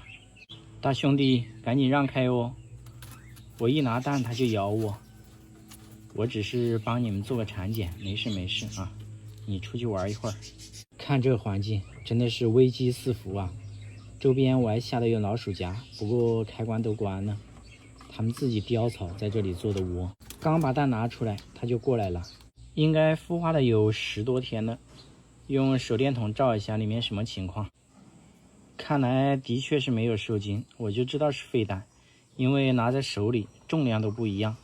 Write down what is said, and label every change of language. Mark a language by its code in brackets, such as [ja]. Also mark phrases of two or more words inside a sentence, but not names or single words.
[zh] 大兄弟，趕緊讓開哦！我一拿蛋它就咬我， 我只是幫你們做個產檢，沒事沒事啊。你出去玩一會兒。看這個環境，真的是危機四伏啊！周邊我還嚇得有老鼠夾，不過開關都關了。他們自己叼草在這裡做的窩，剛把蛋拿出來，它就過來了。應該孵化了有10多天了。用手電筒照一下，裡面什麼情況？看來的確是沒有受精，我就知道是廢蛋，因為拿在手裡重量都不一樣。